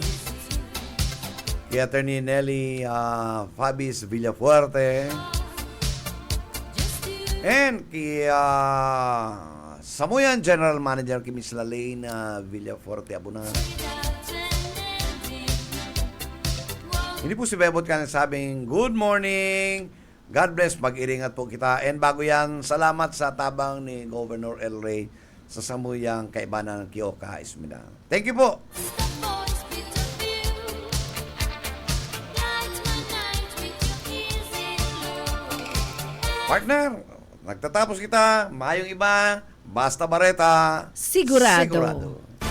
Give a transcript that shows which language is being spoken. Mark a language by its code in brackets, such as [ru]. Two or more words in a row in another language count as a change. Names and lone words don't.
[bik] Kay Attorney Nelly Fabis Villafuerte. And kay Samuyan [en] General Manager [bik] kay Miss Lalaine Villafuerte Abunan. Hindi po si Bebot ka nagsabing, [en] good morning, God bless, [bik] mag-iringat po kita. And bago yan, salamat sa tabang ni Governor El Rey sa Samuyang Kaibanan ng Kioka, Ismina. [en] Thank you po. [bik] Partner, nagtatapos kita, mayong iba, basta bareta, Sigurado.